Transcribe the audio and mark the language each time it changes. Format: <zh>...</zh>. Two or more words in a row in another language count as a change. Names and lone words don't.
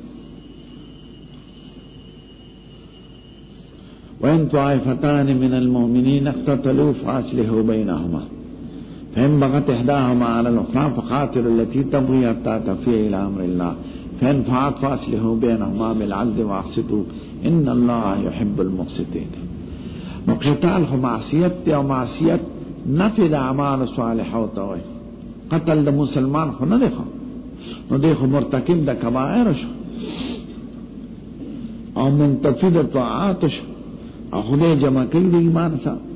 <ar>وإن طائفتان من المؤمنين اقتتلوا فأصلحوا بينهما فإن بغت إحداهما على الأخرى فقاتلوا التي تبغي حتى تفيء إلى أمر الله فإن فاءت فأصلحوا بينهما بالعدل وأقسطوا إن الله يحب المقسطين.</ar> <ps>نو قتال خو معصیت دی او معصیت نفی د</ps> <ar>اعمال صالحه</ar> <ps>او توي. قتل د مسلمان خو نه دی، نو دی خو مرتکب د کبائر شو او منتفی د طاعات شو او خدای جمع کړي د ایمان سره.</ps>